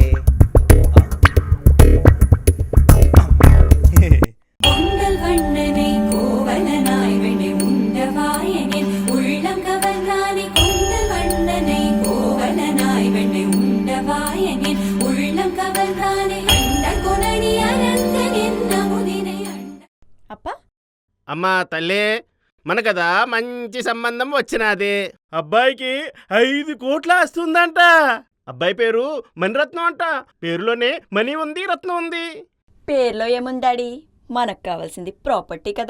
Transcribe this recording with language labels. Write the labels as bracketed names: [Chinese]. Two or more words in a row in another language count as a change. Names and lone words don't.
[Tamil] பொங்கல் வண்ணனை கோவலனாய் வெண்ணை உண்டவாயனின் உள்ளம் கவர்ந்தானே. பொங்கல் வண்ணனை கோவலனாய் வெண்ணை உண்டவாயனின் உள்ளம் கவர்ந்தானே. அண்ட கொணடி அரங்கன் என்ன முதினை அண்ட. [Telugu] అప్పా, అమ్మా తల్లి, మన కదా మంచి సంబంధం వచ్చినది. అబ్బాయికి 5 కోట్ల వస్తుందంట. అబ్బాయి పేరు మణిరత్నం అంట. పేరులోనే మనీ ఉంది, రత్నం ఉంది. పేర్లో ఏముందాడి, మనకు కావాల్సింది ప్రాపర్టీ కదా.